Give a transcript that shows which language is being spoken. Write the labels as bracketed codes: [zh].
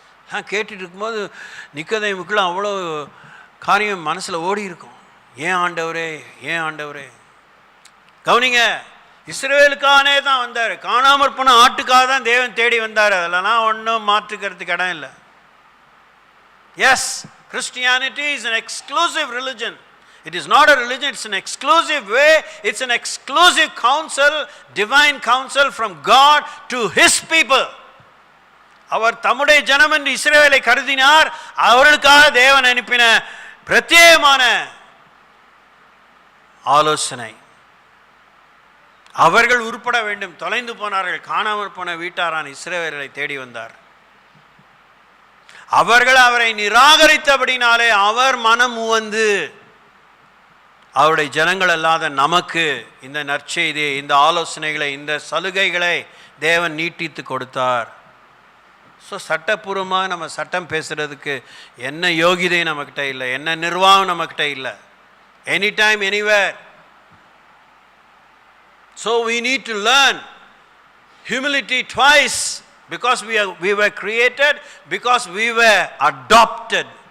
[ta] நான் கேட்டுட்டு இருக்கும்போது நிக்கோதேமுக்குள்ள அவ்வளோ காரியம் மனசில் ஓடி இருக்கும். ஏன் ஆண்டவரே கவனிங்க, இஸ்ரவேலுக்கானே தான் வந்தார். காணாமற் போன ஆட்டுக்காக தான் தேவன் தேடி வந்தார். அதெல்லாம் ஒன்றும் மாற்றுக்கிறதுக்கு இடம் இல்லை. [en] Yes, Christianity is an exclusive religion. It is not a religion, it's an exclusive way, it's an exclusive counsel, divine counsel from God to his people. [ta] அவர் தம்முடைய ஜனம் என்று இஸ்ரவேலை கருதினார். அவர்களுக்காக தேவன் அனுப்பின பிரத்யேகமான ஆலோசனை. அவர்கள் உருப்பட வேண்டும். தொலைந்து போனார்கள், காணாமற் போன வீட்டாரான இஸ்ரவேலை தேடி வந்தார். அவர்கள் அவரை நிராகரித்தபடினாலே அவர் மனம் உவந்து அவருடைய ஜனங்கள் அல்லாத நமக்கு இந்த நற்செய்தியை, இந்த ஆலோசனைகளை, இந்த சலுகைகளை தேவன் நீட்டித்து கொடுத்தார். ஸோ சட்டப்பூர்வமாக நம்ம சட்டம் பேசுகிறதுக்கு என்ன யோகிதை நம்மக்கிட்ட இல்லை, என்ன நிர்வாகம் நம்மக்கிட்ட இல்லை. [en] Any time anywhere. So we need to learn humility twice, because we were created, because we were adopted.